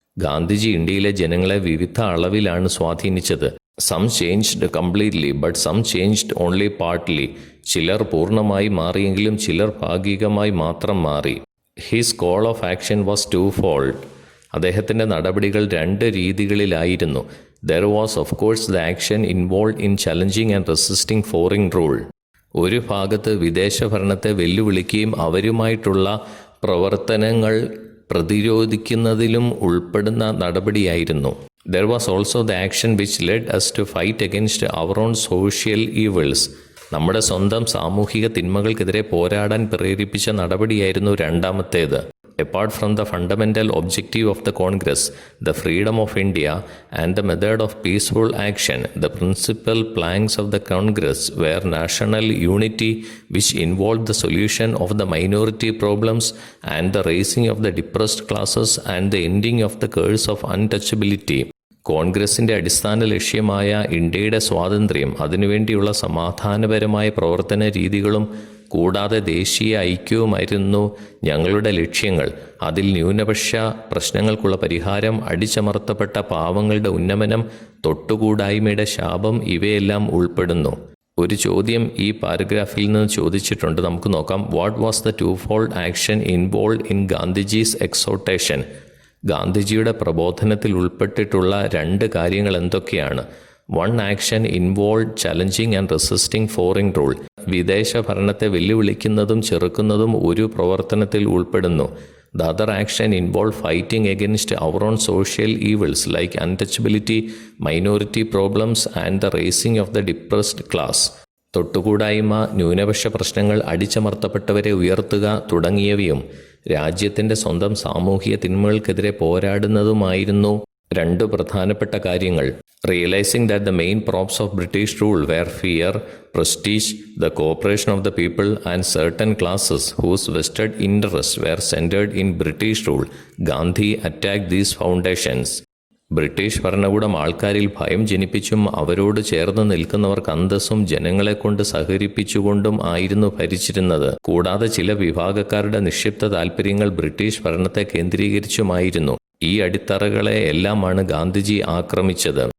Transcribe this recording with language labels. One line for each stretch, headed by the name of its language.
Malayalam: ഗാന്ധിജി ഇന്ത്യയിലെ ജനങ്ങളെ വിവിധ അളവിലാണ് സ്വാധീനിച്ചത്.
English: Some changed completely but some changed only partly.
Malayalam: ചിലർ പൂർണ്ണമായി മാറിയെങ്കിലും ചിലർ ഭാഗികമായി മാത്രം മാറി.
English: His call of action was twofold.
Malayalam: അദ്ദേഹത്തിൻ്റെ നടപടികൾ രണ്ട് രീതികളിലായിരുന്നു.
English: There was of course the action involved in challenging and resisting foreign rule.
Malayalam: ഒരു ഭാഗത്ത് വിദേശ ഭരണത്തെ വെല്ലുവിളിക്കുകയും അവരുമായിട്ടുള്ള പ്രവർത്തനങ്ങൾ പ്രതിരോധിക്കുന്നതിലും ഉൾപ്പെടുന്ന നടപടിയായിരുന്നു.
English: There was also the action which led us to fight against our own social evils.
Malayalam: നമ്മുടെ സ്വന്തം സാമൂഹിക തിന്മകൾക്കെതിരെ പോരാടാൻ പ്രേരിപ്പിച്ച നടപടിയായിരുന്നു രണ്ടാമത്തേത്.
English: Apart from the fundamental objective of the Congress, the freedom of India, and the method of peaceful action, the principal planks of the Congress were national unity, which involved the solution of the minority problems and the raising of the depressed classes and the ending of the curse of untouchability.
Malayalam: കോൺഗ്രസിൻ്റെ അടിസ്ഥാന ലക്ഷ്യമായ ഇന്ത്യയുടെ സ്വാതന്ത്ര്യം, അതിനുവേണ്ടിയുള്ള സമാധാനപരമായ പ്രവർത്തന രീതികളും കൂടാതെ ദേശീയ ഐക്യവുമായിരുന്നു ഞങ്ങളുടെ ലക്ഷ്യങ്ങൾ. അതിൽ ന്യൂനപക്ഷ പ്രശ്നങ്ങൾക്കുള്ള പരിഹാരം, അടിച്ചമർത്തപ്പെട്ട പാവങ്ങളുടെ ഉന്നമനം, തൊട്ടുകൂടായ്മയുടെ ശാപം ഇവയെല്ലാം ഉൾപ്പെടുന്നു. ഒരു ചോദ്യം ഈ പാരഗ്രാഫിൽ നിന്ന് ചോദിച്ചിട്ടുണ്ട്. നമുക്ക് നോക്കാം.
English: What was the twofold action involve in Gandhiji's exhortation?
Malayalam: ഗാന്ധിജിയുടെ പ്രബോധനത്തിൽ ഉൾപ്പെട്ടിട്ടുള്ള 2 കാര്യങ്ങൾ എന്തൊക്കെയാണ്?
English: 1 action involve challenging and resisting foreign rule.
Malayalam: വിദേശ ഭരണത്തെ വെല്ലുവിളിക്കുന്നതും ചെറുക്കുന്നതും ഒരു പ്രവർത്തനത്തിൽ ഉൾപ്പെടുന്നു.
English: The other action involved fighting against our own social evils like untouchability, minority problems and the raising of the depressed class.
Malayalam: തൊട്ടുകൂടായ്മ, ന്യൂനപക്ഷ പ്രശ്നങ്ങൾ, അടിച്ചമർത്തപ്പെട്ടവരെ ഉയർത്തുക തുടങ്ങിയവയും രാജ്യത്തിൻ്റെ സ്വന്തം സാമൂഹിക തിന്മകൾക്കെതിരെ പോരാടുന്നതുമായിരുന്നു 2 പ്രധാനപ്പെട്ട കാര്യങ്ങൾ.
English: Realizing that the main props of British rule were fear, prestige, the cooperation of the people and certain classes whose vested interests were centered in British rule, Gandhi attacked these foundations.
Malayalam: British ഭരണകൂടം ആൾക്കാരിൽ ഭയം ജനിപ്പിച്ചും അവരോട് ചേർന്ന് നിൽക്കുന്നവർക്ക് അന്തസ്സും ജനങ്ങളെക്കൊണ്ട് സഹകരിപ്പിച്ചുകൊണ്ടും ആയിരുന്നു ഭരിച്ചിരുന്നത്. കൂടാതെ ചില വിഭാഗക്കാരുടെ നിക്ഷിപ്ത താൽപ്പര്യങ്ങൾ ബ്രിട്ടീഷ് ഭരണത്തെ കേന്ദ്രീകരിച്ചുമായിരുന്നു. ഈ അടിത്തറകളെ എല്ലാമാണ് ഗാന്ധിജി ആക്രമിച്ചത്.